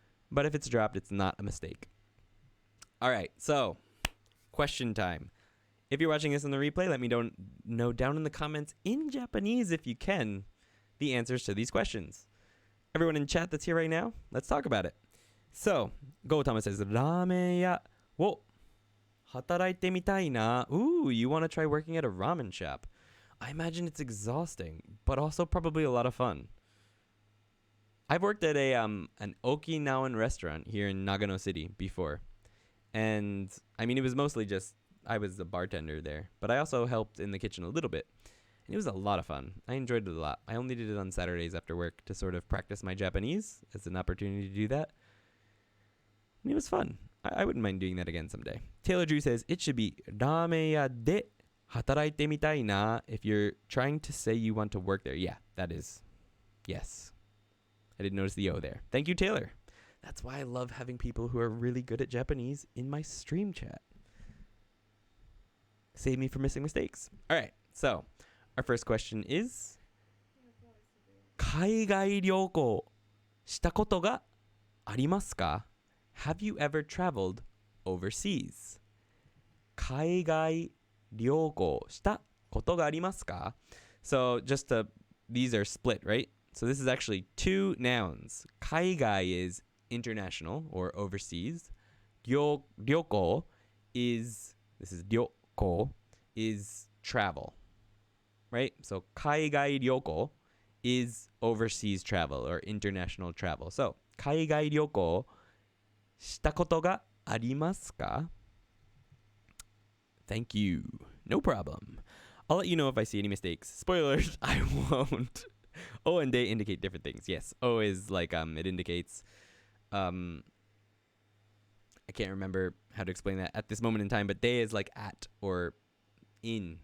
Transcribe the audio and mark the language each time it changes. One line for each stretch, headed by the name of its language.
English: But if it's dropped, it's not a mistake. All right, so question time. If you're watching this in the replay, let me know down in the comments in Japanese, if you can, the answers to these questions. Everyone in chat that's here right now, let's talk about it. So, Gotama says,
Japanese: ラーメン屋を働いてみたいな.
English: Ooh, you want to try working at a ramen shop. I imagine it's exhausting, but also probably a lot of fun. I've worked at an Okinawan restaurant here in Nagano City before. And, I mean, it was mostly just, I was a bartender there. But I also helped in the kitchen a little bit. And it was a lot of fun. I enjoyed it a lot. I only did it on Saturdays after work to sort of practice my Japanese as an opportunity to do that. And it was fun. I wouldn't mind doing that again someday. Taylor Drew says, it should be
Japanese: ラーメン屋で働いてみたいな.
English: If you're trying to say you want to work there. Yeah, that is. Yes. I didn't notice the O there. Thank you, Taylor. That's why I love having people who are really good at Japanese in my stream chat. Save me from missing mistakes. All right, so our first question is
Japanese: 海外旅行したことがありますか?
English: Have you ever traveled overseas?
Japanese: 海外旅行したことがありますか?
English: So just these are split, right? So this is actually two nouns. 海外 is international or overseas. 旅行 is, this is 旅行 is travel, right? So 海外旅行 is overseas travel or international travel.
Japanese: So 海外旅行したことがありますか?
English: Thank you. No problem. I'll let you know if I see any mistakes. Spoilers, I won't. O and de indicate different things. Yes. O is like it indicates um I can't remember how to explain that at this moment in time, but de is like at or in.